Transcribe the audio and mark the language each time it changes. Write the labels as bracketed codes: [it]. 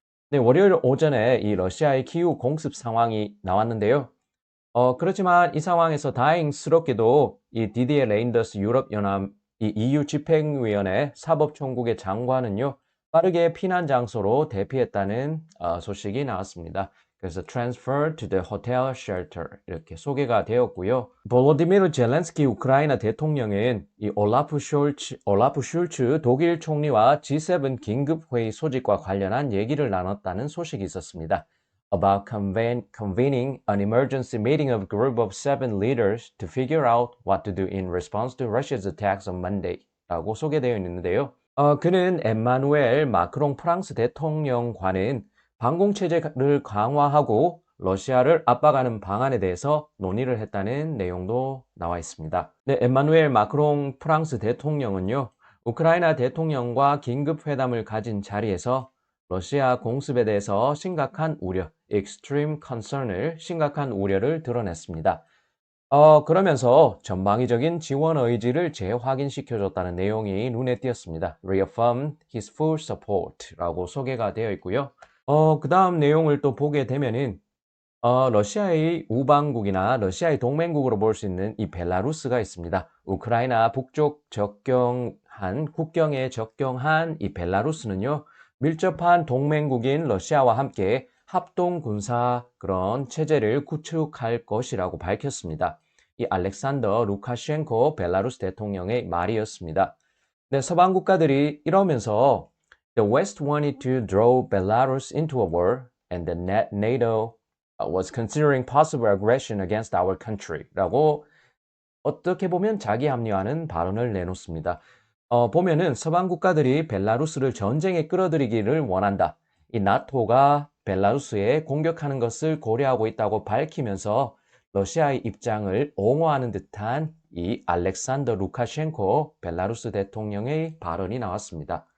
[ko] 네, 월요일 오전에 이 러시아의 키우 공습 상황이 나왔는데요. 그렇지만 이 상황에서 다행스럽게도 이 디디에 레인더스 유럽연합 이 EU 집행위원회 사법총국의 장관은요, 빠르게 피난 장소로 대피했다는 소식이 나왔습니다. 그래서 [en] transfer to the hotel shelter [ko] 이렇게 소개가 되었고요. 볼로디미르 젤렌스키 우크라이나 대통령은 이 올라프 슐츠 독일 총리와 G7 긴급회의 소집과 관련한 얘기를 나눴다는 소식이 있었습니다. [en] About convening an emergency meeting of a group of 7 leaders to figure out what to do in response to Russia's attacks on Monday [ko] 라고 소개되어 있는데요. 그는 엠마누엘 마크롱 프랑스 대통령과는 방공체제를 강화하고 러시아를 압박하는 방안에 대해서 논의를 했다는 내용도 나와 있습니다. 네, 엠마누엘 마크롱 프랑스 대통령은요, 우크라이나 대통령과 긴급 회담을 가진 자리에서 러시아 공습에 대해서 [en] extreme concern [ko] 을 심각한 우려를 드러냈습니다. 그러면서 전방위적인 지원 의지를 재확인시켜줬다는 내용이 눈에 띄었습니다. [en] Reaffirmed his full support라고 [ko] 소개가 되어 있고요. 그 다음 내용을 또 보게 되면은 러시아의 우방국이나 러시아의 동맹국으로 볼 수 있는 이 벨라루스가 있습니다. 우크라이나 북쪽 국경에 접경한 이 벨라루스는요, 밀접한 동맹국인 러시아와 함께 합동 군사 그런 체제를 구축할 것이라고 밝혔습니다. 이 알렉산더 루카셴코 벨라루스 대통령의 말이었습니다. 네, 서방 국가들이 이러면서 [en] The West wanted to draw Belarus into a war and the NATO was considering possible aggression against our country [ko] 라고 어떻게 보면 자기 합리화하는 발언을 내놓습니다. 보면은 서방 국가들이 벨라루스를 전쟁에 끌어들이기를 원한다. 이 나토가 벨라루스에 공격하는 것을 고려하고 있다고 밝히면서 러시아의 입장을 옹호하는 듯한 이 알렉산더 루카셴코 벨라루스 대통령의 발언이 나왔습니다.